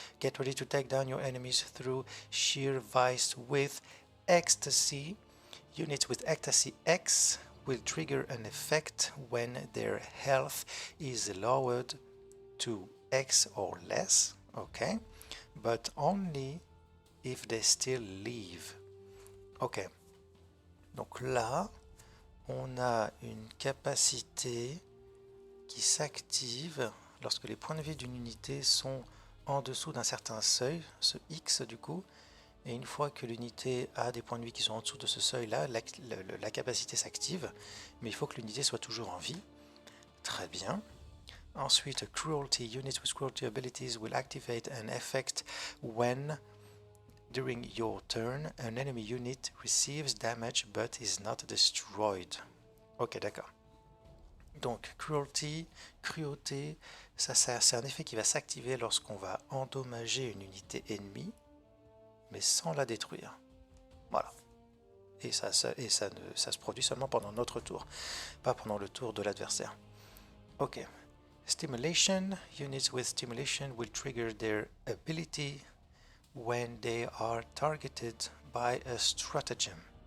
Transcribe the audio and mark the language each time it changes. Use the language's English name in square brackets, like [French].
[English] Get ready to take down your enemies through sheer vice with ecstasy. Units with ecstasy X will trigger an effect when their health is lowered to X or less, okay, but only if they still live. [French] Ok, donc là, on a une capacité qui s'active lorsque les points de vie d'une unité sont en dessous d'un certain seuil, ce X du coup, et une fois que l'unité a des points de vie qui sont en dessous de ce seuil-là, la capacité s'active, mais il faut que l'unité soit toujours en vie. Très bien. Ensuite, Cruelty. [English] Units with Cruelty abilities will activate an effect when, during your turn, an enemy unit receives damage but is not destroyed. [French] Ok, d'accord. Donc, cruauté, c'est un effet qui va s'activer lorsqu'on va endommager une unité ennemie, mais sans la détruire. Voilà. Et ça se produit seulement pendant notre tour, pas pendant le tour de l'adversaire. Ok. Stimulation. [English] Units with stimulation will trigger their ability when they are targeted by a stratagem.